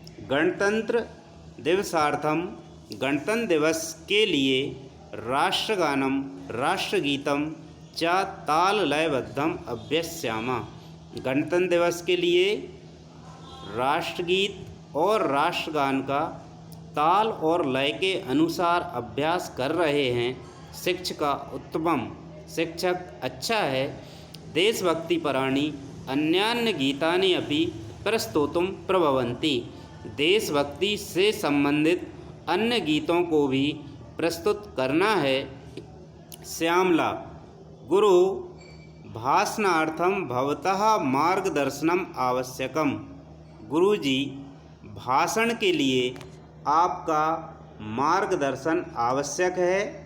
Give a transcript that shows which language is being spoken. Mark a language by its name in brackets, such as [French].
[Sanskrit] गणतंत्र दिवसार्थम [Hindi] गणतंत्र दिवस के लिए [Sanskrit] राष्ट्रगानम राष्ट्रगीतम च ताल लयबद्धम अभ्यस्यामा। [Hindi] गणतंत्र दिवस के लिए राष्ट्रगीत और राष्ट्रगान का ताल और लय के अनुसार अभ्यास कर रहे हैं। [Sanskrit] शिक्षिका उत्तमम। [Hindi] शिक्षक अच्छा है। [Sanskrit] देशभक्तिपराणि अन्यान्य गीतानि अपि प्रस्तोतुं प्रभवन्ति। [Hindi] देशभक्ति से संबंधित अन्य गीतों को भी प्रस्तुत करना है। [Sanskrit] श्यामला गुरु भाषणार्थम भवतः मार्गदर्शनम आवश्यकम। [Hindi] गुरुजी भाषण के लिए आपका मार्गदर्शन आवश्यक है।